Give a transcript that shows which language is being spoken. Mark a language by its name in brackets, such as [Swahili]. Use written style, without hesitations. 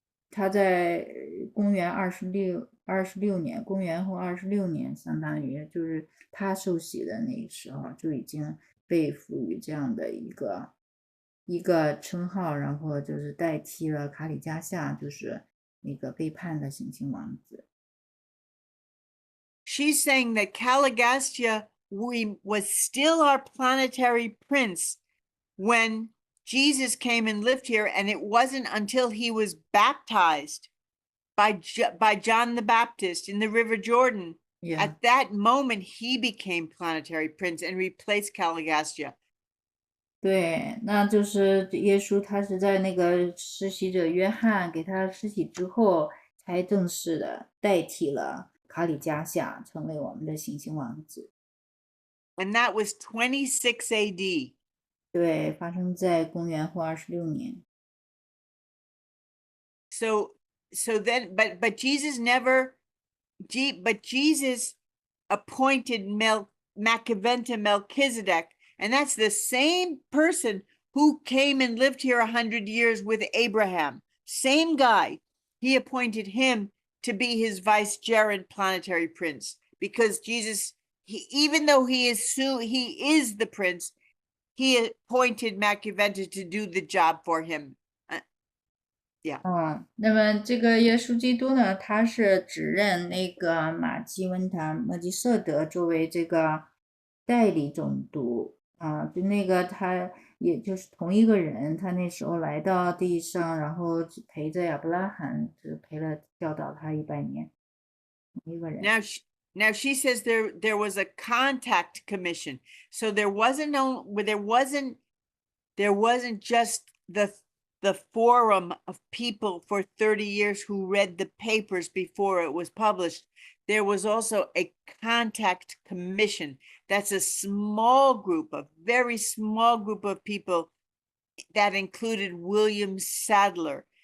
[Chinese] 他在公元26年，公元后26年，相当于就是他受洗的那个时候，就已经被赋予这样的一个称号，然后就是代替了卡里加夏，就是那个背叛的行星王子。 [English] She's saying that Caligastia was still our planetary prince when Jesus came and lived here, and it wasn't until he was baptized by John the Baptist in the River Jordan. Yeah. At that moment, he became planetary prince and replaced Caligastia. [Chinese] 对，那就是耶稣他是在那个施洗者约翰给他施洗之后，才正式的代替了卡里加夏，成为我们的行星王子。 [English] And that was 26 AD. [Chinese] 对，发生在公元后26年。 [English] So then, but Jesus appointed Macaventa Melchizedek, and that's the same person who came and lived here 100 years with Abraham. Same guy. He appointed him to be his vicegerent planetary prince, because Jesus, even though he is the prince, he appointed Macaventa to do the job for him. Yeah. [Chinese] 那么这个耶稣基督呢，他是指认那个马基温塔莫基瑟德作为这个代理总督就那个他也就是同一个人，他那时候来到地上，然后陪着亚伯拉罕，只教导他100年，同一个人。 [English] Now she says there was a contact commission, so there wasn't just the forum of people for 30 years who read the papers before it was published. There was also a contact commission. That's a very small group of people that included William Sadler.